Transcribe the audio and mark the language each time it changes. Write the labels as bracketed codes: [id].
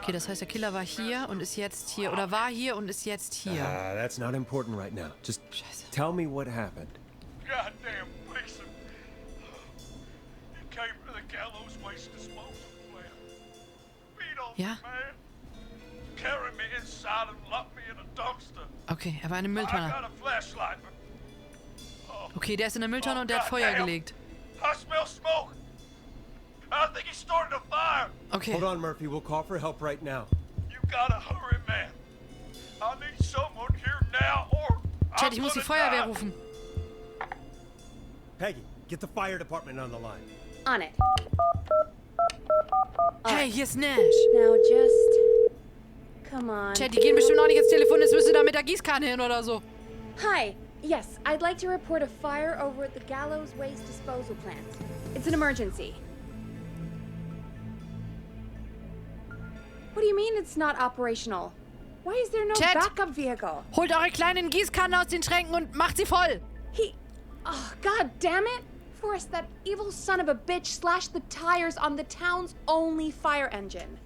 [de] Okay, das heißt, der Killer war hier und ist jetzt hier. Oder war hier und ist jetzt hier. [en] That's not important right now. Just tell me what happened. Goddamn Mason. He came to the Gallows Waste Disposal Plant. Beat on [de] Ja? [en] me, man. Carried me inside and locked me in a dumpster. [de] Okay, er war in der [en] I [de] Mülltonne. [en] got a flashlight, but [de] Okay, der ist in der Mülltonne und der hat Feuer gelegt. [en] I smell smoke. I think he started a fire. Okay. Hold on, Murphy. We'll call for help right now. You gotta hurry, man. I need someone here now or [de] Chat, ich muss die Feuerwehr rufen. [en] Peggy, get the fire department on the line. On it. [de] Hey, hier ist Nash. [en] Now just... Come on. [de] Chat, die gehen bestimmt auch nicht ins Telefon. Jetzt müsst ihr da mit der Gießkanne hin oder so. [en] Hi. Yes, I'd like to report a fire over at the Gallows Waste Disposal Plant. It's an emergency. What do you mean it's not operational? Why is there no [de] Chat. [en] backup vehicle? [de] Holt eure kleinen Gießkannen aus den Schränken und macht sie voll. [en] Oh, god damn it! Forrest, that evil son of a bitch slashed the tires on the town's only fire engine.